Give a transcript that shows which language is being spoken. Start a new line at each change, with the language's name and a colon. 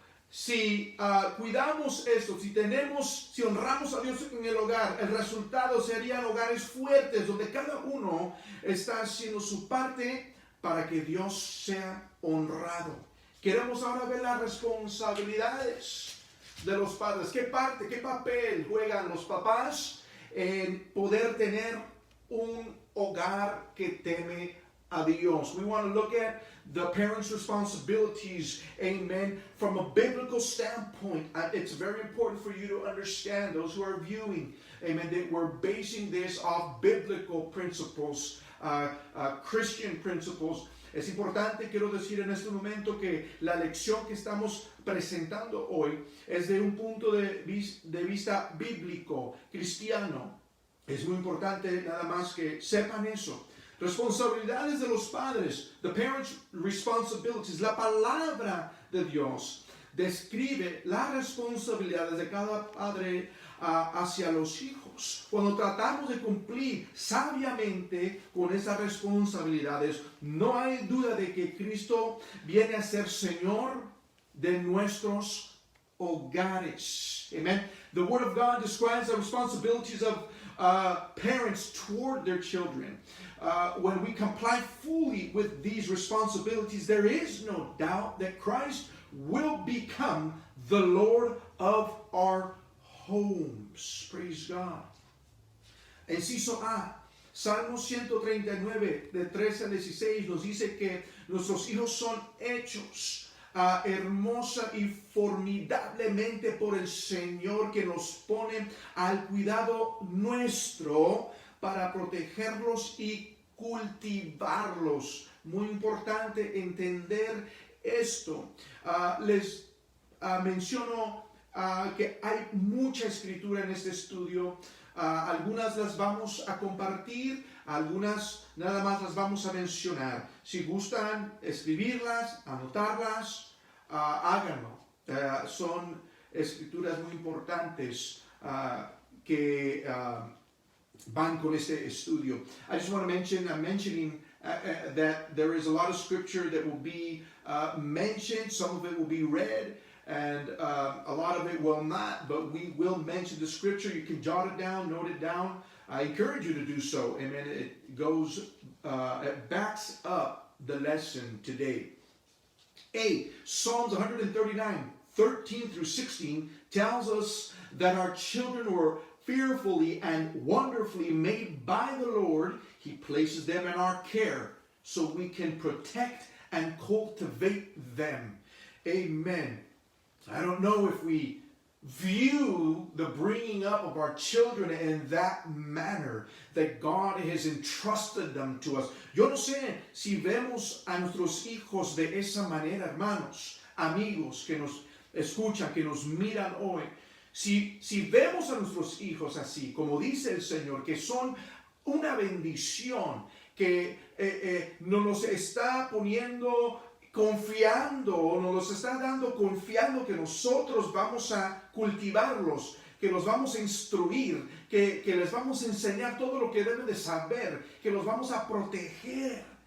Spanish: Si cuidamos esto, si honramos a Dios en el hogar, el resultado serían hogares fuertes donde cada uno está haciendo su parte para que Dios sea honrado. Queremos ahora ver las responsabilidades de los padres. ¿Qué papel juegan los papás en poder tener un hogar que teme a Dios.
English: We want to look at the parents' responsibilities, amen, from a biblical standpoint. It's very important for you to understand, those who are viewing, amen, that we're basing this off biblical principles, Christian principles.
Spanish: Es importante, quiero decir en este momento, que la lección que estamos presentando hoy es de un punto de vista bíblico, cristiano. Es muy importante nada más que sepan eso. Responsabilidades de los padres,
English: the parents' responsibilities.
Spanish: La palabra de Dios describe las responsabilidades de cada padre hacia los hijos. Cuando tratamos de cumplir sabiamente con esas responsabilidades, no hay duda de que Cristo viene a ser Señor de nuestros hogares. Amen.
English: The Word of God describes the responsibilities of parents toward their children. When we comply fully with these responsibilities, there is no doubt that Christ will become the Lord of our homes. Praise God.
Spanish: Inciso A, Salmo 139, de 13 al 16, nos dice que nuestros hijos son hechos hermosa y formidablemente por el Señor, que nos pone al cuidado nuestro para protegerlos y cultivarlos. Muy importante entender esto. Les menciono que hay mucha escritura en este estudio. Algunas las vamos a compartir, algunas nada más las vamos a mencionar. Si gustan escribirlas, anotarlas, háganlo. Son escrituras muy importantes que van con este estudio.
English: I just want to mention, I'm mentioning that there is a lot of scripture that will be mentioned. Some of it will be read, and a lot of it will not, but we will mention the scripture. You can jot it down, note it down. I encourage you to do so. Amen. It goes, it backs up the lesson today. A, Psalms 139, 13 through 16 tells us that our children were fearfully and wonderfully made by the Lord. He places them in our care so we can protect and cultivate them. Amen. I don't know if we view the bringing up of our children in that manner, that God has entrusted them to us.
Spanish: Yo no sé si vemos a nuestros hijos de esa manera, hermanos, amigos que nos escuchan, que nos miran hoy. Si vemos a nuestros hijos así, como dice el Señor, que son una bendición, que nos los está poniendo confiando, nos los está dando confiando que nosotros vamos a cultivarlos, que los vamos a instruir, que les vamos a enseñar todo lo que deben de saber, que los vamos a proteger.